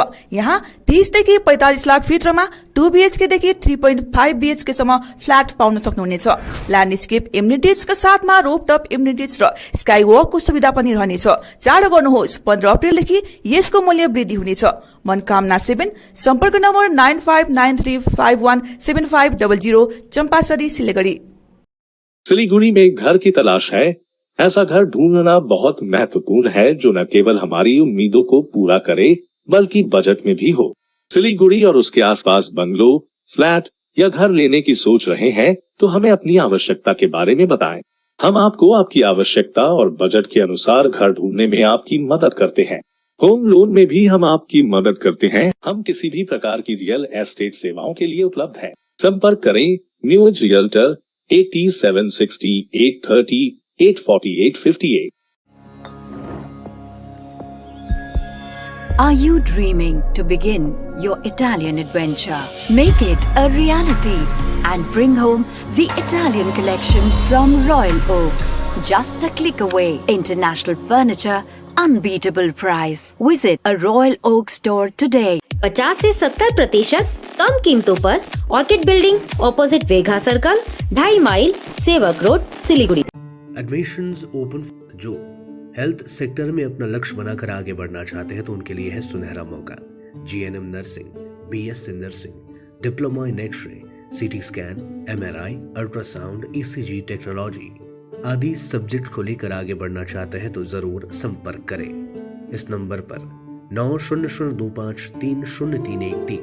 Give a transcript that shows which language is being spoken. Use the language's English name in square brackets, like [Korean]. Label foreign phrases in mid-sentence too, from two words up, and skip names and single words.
[Nepali] यहाँ 30 देखि 45 लाख भित्रमा 2 BHK देखि 3.5 BHK सम्म फ्ल्याट पाउन सक्नुहुनेछ। [English] landscape immunities [Nepali] साथमा [English] rooftop immunities [Nepali] र स्काई वकको सुविधा पनि रहनेछ। चाँडो गर्नुहोस्, 15 अप्रिलदेखि यसको मूल्य वृद्धि हुनेछ। मनकामना 7, सम्पर्क नम्बर 9593517500, चंपासरी, सिलीगुड़ी। [Hindi] सिलीगुड़ी में घर की तलाश है? ऐसा घर ढूंढना बहुत महत्वपूर्ण है जो न केवल हमारी उम्मीदों को पूरा करे बल्कि बजट में भी हो। सिलीगुड़ी और उसके आसपास बंगलो, फ्लैट या घर लेने की सोच रहे हैं तो हमें अपनी आवश्यकता के बारे में बताएं। हम आपको आपकी आवश्यकता और बजट के अनुसार घर ढूंढने में आपकी मदद करते हैं। होम लोन में भी हम आपकी मदद करते हैं। हम किसी भी प्रकार की रियल एस्टेट सेवाओं के लिए उपलब्ध हैं। संपर्क करें न्यू एज रियल्टर 8760 830 84858। [English] Are you dreaming to begin your Italian adventure? Make it a reality and bring home the Italian collection from Royal Oak. Just a click away. International furniture, unbeatable price. Visit a Royal Oak store today. [Hindi] 50 से 70% कम कीमतों पर ऑर्किड बिल्डिंग, ऑपोजिट वेघा सर्कल, 2.5 माइल, सेवक रोड, सिलीगुड़ी। [English] admissions open. [Hindi] जो हेल्थ सेक्टर में अपना लक्ष्य बनाकर आगे बढ़ना चाहते हैं तो उनके लिए है सुनहरा मौका। GNM नर्सिंग, BSc नर्सिंग, [English] diploma in X-ray, [Hindi] CT स्कैन, MRI, अल्ट्रासाउंड, [English] ECG technology [Hindi] आदि सब्जेक्ट को लेकर आगे बढ़ना चाहते हैं तो जरूर संपर्क करें इस नंबर पर 9002530313।